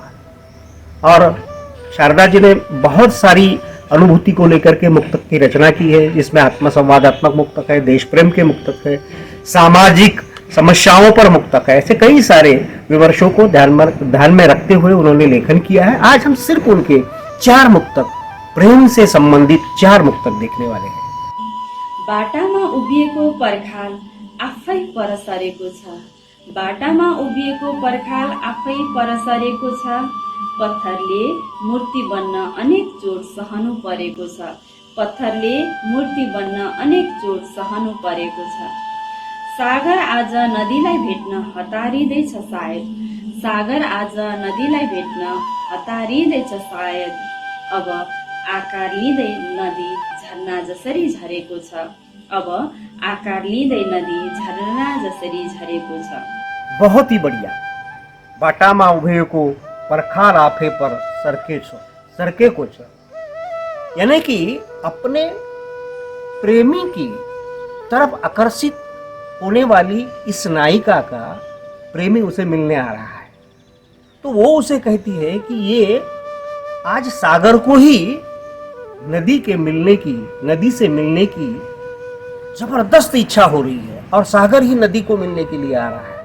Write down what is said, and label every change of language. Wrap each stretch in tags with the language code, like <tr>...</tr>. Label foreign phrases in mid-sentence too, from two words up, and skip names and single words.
<hi>और शारदा जी ने बहुत सारी अनुभूति को लेकर के मुक्तक की रचना की है, जिसमें आत्मसंवादात्मक मुक्तक है, देश प्रेम के मुक्तक है, सामाजिक समस्याओं पर मुक्तक है। ऐसे कई सारे विमर्शों को ध्यान में रखते हुए उन्होंने लेखन किया है। आज हम सिर्फ उनके 4 मुक्तक, प्रेम से संबंधित 4 मुक्तक देखने वाले हैं।</hi> <ne>बाटामा उभिएको पर्खाल आफै पर सरेको छ, बाटामा उभिएको पर्खाल आफै पर सरेको छ, पत्थरले मूर्ति बन्न अनेक चोट सहनु परेको छ, पत्थरले मूर्ति बन्न अनेक चोट सहनु परेको छ। सागर आज नदीलाई भेट्न हतारिँदैछ सायद, सागर आज नदीलाई भेट्न हतारिँदैछ सायद, अब आकार लिँदै नदी झरना जसरी झरेको छ, अब आकार लिँदै नदी झरना जसरी झरेको छ।</ne> <hi>बहुत ही बढ़िया।</hi> <ne>बाटामा उभे को परखाल आफे पर सरके को छ,</ne> <hi>यानी कि अपने प्रेमी की तरफ आकर्षित होने वाली इस नायिका का प्रेमी उसे मिलने आ रहा है, तो वो उसे कहती है कि ये आज सागर को ही नदी से मिलने की जबरदस्त इच्छा हो रही है और सागर ही नदी को मिलने के लिए आ रहा है।</hi>